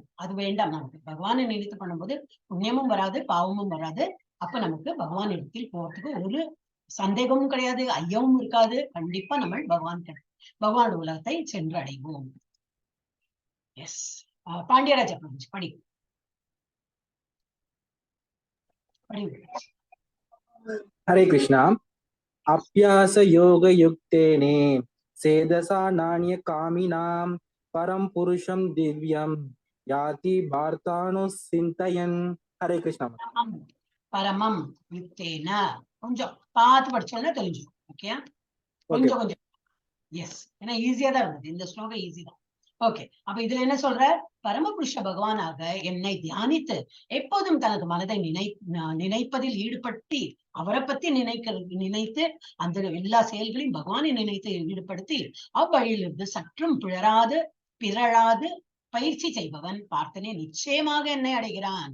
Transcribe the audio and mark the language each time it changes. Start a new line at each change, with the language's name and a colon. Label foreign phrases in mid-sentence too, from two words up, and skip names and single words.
Tamil: அது வேண்டாம் நமக்கு. பகவானை நினைத்து பண்ணும்போது புண்ணியமும் வராது, பாவமும் வராது. அப்ப நமக்கு பகவான் இடத்தில் போறதுக்கு ஒரு சந்தேகமும் கிடையாது, ஐயமும் இருக்காது. கண்டிப்பா நம்ம பகவான் உலகத்தை சென்று அடைவோம். எஸ், பாண்டியராஜா படி.
Sanskrit: हरे कृष्णा। अभ्यास योग युक्तेने सेदसा नान्य कामिनां परम पुरुषम दिव्यम याति वार्तानुचिन्तयन्। हरे कृष्णा। परमं युक्तेन
Tamil: கொஞ்சம் பார்த்து படிச்சோம்னா தெரிஞ்சுக்கும். ஓகே, கொஞ்சம் கொஞ்சம். எஸ், ஏன்னா ஈஸியா தான் இருந்தது இந்த ஸ்லோகம், ஈஸி தான். ஓகே, அப்ப இதுல என்ன சொல்ற, பரமபுருஷ பகவானாக என்னை தியானித்து எப்போதும் தனது மனதை நினைப்பதில் ஈடுபடுத்தி அவரை பத்தி நினைத்து அந்த எல்லா செயல்களையும் பகவானை நினைத்து ஈடுபடுத்தி அவ்வழியிலிருந்து சற்றும் பிறழாது பயிற்சி செய்பவன் பார்த்தனே நிச்சயமாக என்னை அடைகிறான்.